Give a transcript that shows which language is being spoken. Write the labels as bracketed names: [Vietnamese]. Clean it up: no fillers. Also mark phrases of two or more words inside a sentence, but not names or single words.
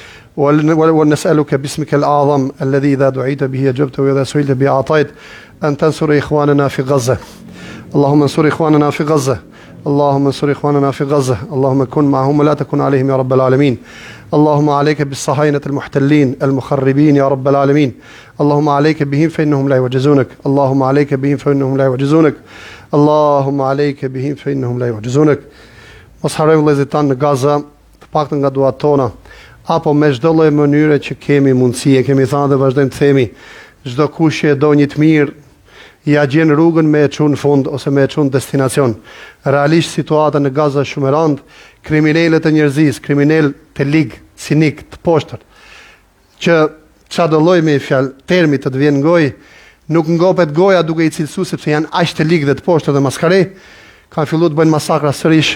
[Arabic] ونسألك باسمك الأعظم الذي إذا دعيت به أجبت وإذا سئلت به أعطيت أن تنصر إخواننا في غزة اللهم انصر إخواننا في غزة اللهم انصر إخواننا في غزة اللهم كن معهم ولا تكن عليهم يا رب العالمين اللهم عليك بالصهاينة المحتلين المخربين يا رب العالمين اللهم عليك بهم فإنهم لا يعجزونك اللهم عليك بهم فإنهم لا يعجزونك اللهم عليك بهم فإنهم لا يعجزونك [Albanian] mos harrojmë vëllezërit tanë në Gaza, të paktën nga duat tona, apo me çdo lloj mënyre që kemi mundësi, e kemi thënë dhe vazhdojmë të themi, çdo kush që do një të mirë ja gjen rrugën me e çun fund ose me e çun destinacion. Realisht situata në Gaza është shumë e rëndë, kriminalët e njerëzisë, kriminal të lig, sinik, të poshtër, që çdo lloj me fjalë termi të vjen gojë, nuk ngopet goja duke i cilësuar sepse janë aq të lig dhe të poshtër dhe maskare, kanë filluar të bëjnë masakra sërish.